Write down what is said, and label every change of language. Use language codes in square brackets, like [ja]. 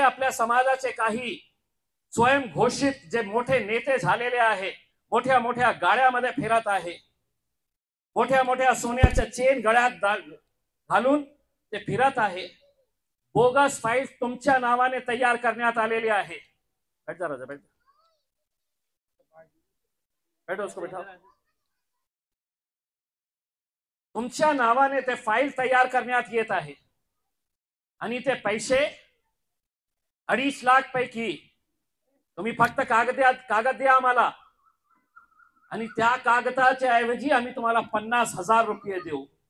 [mr] आपल्या समाजाचे काही स्वयंघोषित जे मोठे नेते झालेले आहे, मोठ्या मोठ्या गाड्यामध्ये फिरत आहे, मोठ्या मोठ्या सोन्याच्या चेन गळ्यात घालून ते फिरत आहे. बोगस फाईल तुमच्या नावाने तयार करण्यात आलेली आहे. [hi] बैठ जा राजा, बैठ बैठो, उसको बैठाओ. [mr] तुमच्या नावाने ते फाईल तयार करण्यात येत आहे आणि ते पैसे 2.5 लाख पैकी तुम्ही फक्त कागद द्या आम्हाला आणि त्या कागदाच्या ऐवजी आम्ही तुम्हाला 50,000 रुपये देऊ.